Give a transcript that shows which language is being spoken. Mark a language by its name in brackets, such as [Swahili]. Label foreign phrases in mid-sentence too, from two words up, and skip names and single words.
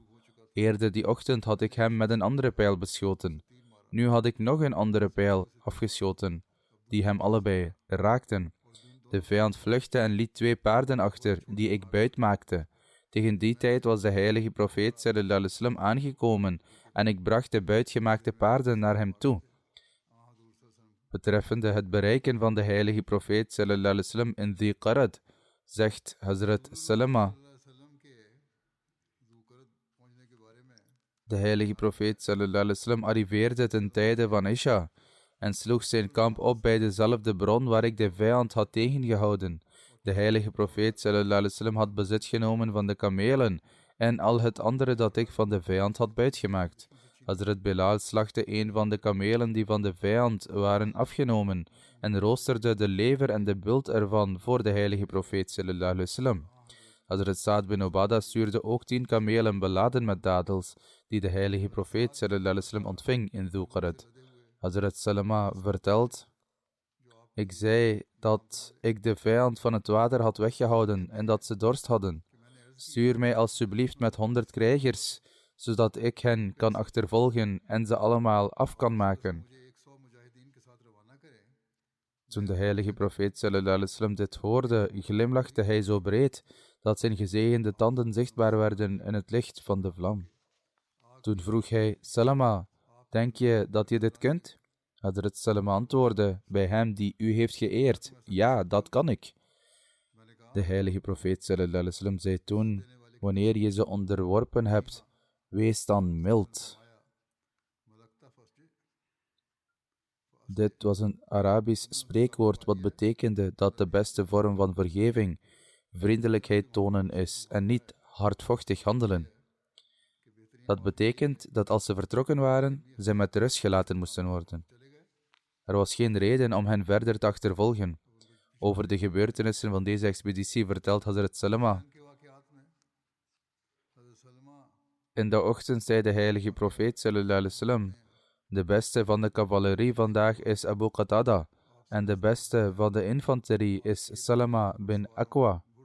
[Dutch] Eerder die ochtend had ik hem met een andere pijl beschoten. Nu had ik nog een andere pijl afgeschoten, die hem allebei raakten. De vijand vluchtte en liet 2 paarden achter, die ik buit maakte. Tegen die tijd was de heilige profeet [Arabic] صلى الله عليه وسلم [Dutch] aangekomen en ik bracht de buitgemaakte paarden naar hem toe. Betreffende het bereiken van de heilige profeet [Arabic] صلى الله عليه وسلم [Dutch] in Dhi Qarad, zegt Hazrat Salama: de heilige profeet [Arabic] صلى الله عليه وسلم [Dutch] arriveerde ten tijde van Isha en sloeg zijn kamp op bij dezelfde bron waar ik de vijand had tegengehouden. De heilige profeet [Arabic] صلى الله عليه وسلم [Dutch] had bezit genomen van de kamelen en al het andere dat ik van de vijand had buitgemaakt. Hazrat Bilal slachtte een van de kamelen die van de vijand waren afgenomen en roosterde de lever en de bult ervan voor de heilige profeet [Arabic] صلى الله عليه وسلم. [Dutch] Hazrat Sa'd bin Ubadah stuurde ook 10 kamelen beladen met dadels, die de heilige profeet [Arabic] صلى الله عليه وسلم [Dutch] ontving in Dhu Qarad. Hazrat Salama vertelt: ik zei dat ik de vijand van het water had weggehouden en dat ze dorst hadden. Stuur mij alstublieft met 100 krijgers, zodat ik hen kan achtervolgen en ze allemaal af kan maken. Toen de heilige profeet [Arabic] صلى الله عليه وسلم [Dutch] dit hoorde, glimlachte hij zo breed dat zijn gezegende tanden zichtbaar werden in het licht van de vlam. Toen vroeg hij: Salama, denk je dat je dit kunt? Hazrat Salama antwoordde bij hem die u heeft geëerd: ja, dat kan ik. De heilige profeet [Arabic] صلى الله عليه وسلم [Dutch] zei toen: wanneer je ze onderworpen hebt, wees dan mild. Dit was een Arabisch spreekwoord wat betekende dat de beste vorm van vergeving vriendelijkheid tonen is en niet hardvochtig handelen. Dat betekent dat als ze vertrokken waren, ze met rust gelaten moesten worden. Er was geen reden om hen verder te achtervolgen. Over de gebeurtenissen van deze expeditie vertelt Hazrat Salama: in de ochtend zei de heilige profeet [Arabic] صلى الله عليه وسلم: [Dutch] de beste van de cavalerie vandaag is Abu Qatada en de beste van de infanterie is Salama bin Aqwa.